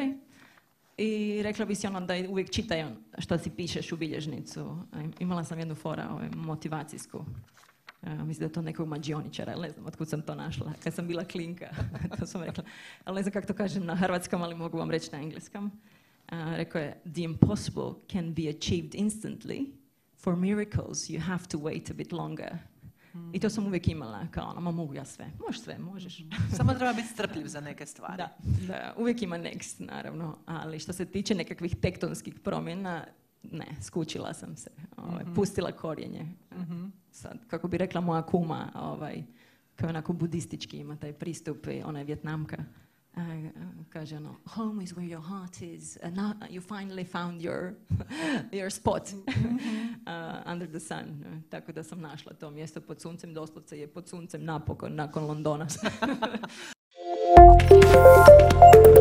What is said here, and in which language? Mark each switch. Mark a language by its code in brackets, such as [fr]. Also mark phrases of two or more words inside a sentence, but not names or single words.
[hr] I rekla bi si ono da uvijek čitaj što si pišeš u bilježnicu. Imala sam jednu fora motivacijsku. Mislim da je to nekog mađioničara, ne znam otkud sam to našla. Kad sam bila klinka, to sam rekla. Ali ne znam kako to kažem na hrvatskom, ali mogu vam reći na engleskom. Rekao je, [en] the impossible can be achieved instantly. For miracles you have to wait a bit longer. [hr] I to sam uvijek imala, kao ono, mogu ja sve. Možeš sve, možeš. Samo treba biti strpljiv za neke stvari. Da, uvijek ima next, naravno. Ali što se tiče nekakvih tektonskih promjena, ne, skučila sam se. Pustila korijenje. Sad, kako bi rekla moja kuma, kao onako budistički ima taj pristup, i ona je Vjetnamka. Kaže ono, [en] home is where your heart is, and now you finally found your spot under the sun. [hr] Tako da sam našla to mjesto pod suncem, doslovce je pod suncem napokon, nakon Londona.